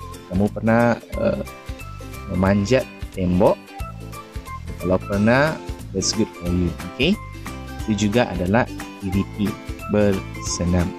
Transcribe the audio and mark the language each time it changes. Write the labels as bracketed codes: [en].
[ms] Kamu pernah memanjat tembok? Kalau pernah, [en] that's good for you. [ms] Okay, itu juga adalah activity bersenam.